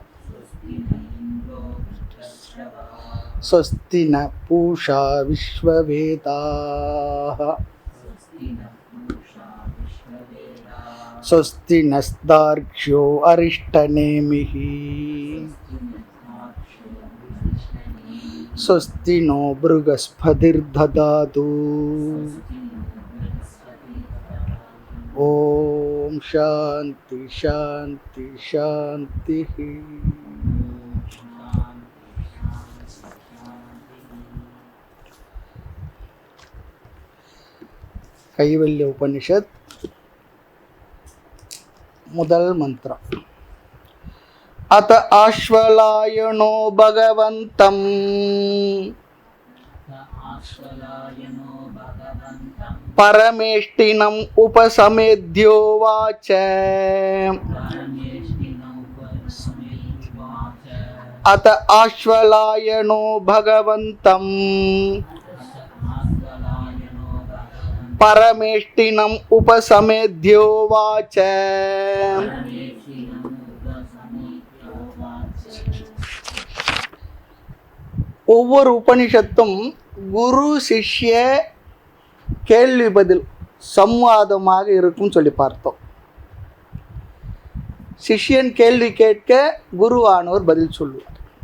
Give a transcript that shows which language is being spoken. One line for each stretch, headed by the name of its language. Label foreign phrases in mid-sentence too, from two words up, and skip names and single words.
Sanskrit: स्वस्ति न पूषा विश्ववेदाः स्वस्ति नस्तार्क्ष्यो अरिष्टनेमिः स्वस्ति नो बृहस्पतिर्दधातु ओम शांति शांति शांति।
Tamil: कैवल्य उपनिषद முதல் மந்திரம்.
Sanskrit: अत आश्वलायनो भगवन्तं परमेष्टिनम् उपसमेद्योवाच अत आश्वलायनो भगवन्तं परमेष्टिनम् उपसमेद्योवाच
Tamil: ஒவ்வொரு உபனிஷத்தும் குரு சிஷ்ய கேள்வி பதில் சம்வாதமாக இருக்கும் சொல்லி பார்த்தோம். சிஷ்யன் கேள்வி கேட்க குருவானோர் பதில் சொல்லுவார்.